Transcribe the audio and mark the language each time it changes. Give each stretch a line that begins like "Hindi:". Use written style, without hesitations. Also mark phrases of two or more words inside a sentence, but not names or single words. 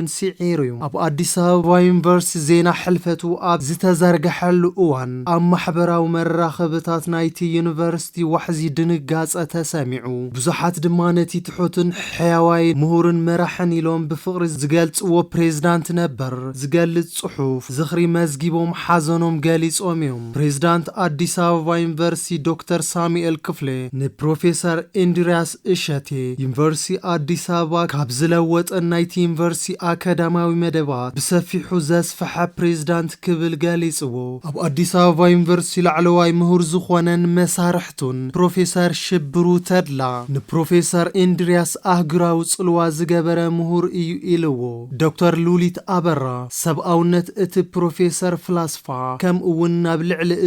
Tigrinya: ሲዒሩ እዩ ኣብ አዲስ አበባ ዩኒቨርሲቲ ዜና ሕልፈቱ ኣብ ዝተዘርግሐሉ እዋን ኣብ ማሕበራዊ መራኸብታት ናይቲ ዩኒቨርሲቲ ዋሕዚ ድንጋጸ ተሰሚዑ ብዙሓት ድማ ነቲ ትሑትን ሕያዋይ ምሁርን መራሕን ኢሎም ብፍቕሪ ዝገልጽዎ ፕሬዝዳንት ነበር ዝገልጽ ጽሑፍ ዝኽሪ መዝጊቦም ሓዘኖም ገሊጾም እዮም ፕሬዝዳንት አዲስ አበባ ዩኒቨርሲቲ ዶክተር ሳሙኤል ክፍሌ ንፕሮፌሰር እንድርያስ እሸቴ ዩኒቨርሲቲ አዲስ አበባ ካብ ዝለወጠ ናይቲ ዩኒቨርሲቲ አካዳሚያዊ መደባት ብሰፊሑ ዘስፈሐ ፕሬዝዳንት ክብል ገሊጽዎ ኣብ አዲስ አበባ ዩኒቨርሲቲ ላዕለዋይ ምሁር ዝኾነን መሳርሕቱን ፕሮፌሰር ሽብሩ ተድላ ንፕሮፌሰር እንድርያስ አህጉራዊ ጽልዋ ዝገበረ ምሁር እዩ ኢልዎ ዶክተር ሉሊት አበራ ሰብኣውነት እቲ ፕሮፌሰር ፍላስፋ ከም እውን ናብ ልዕሊ እቶም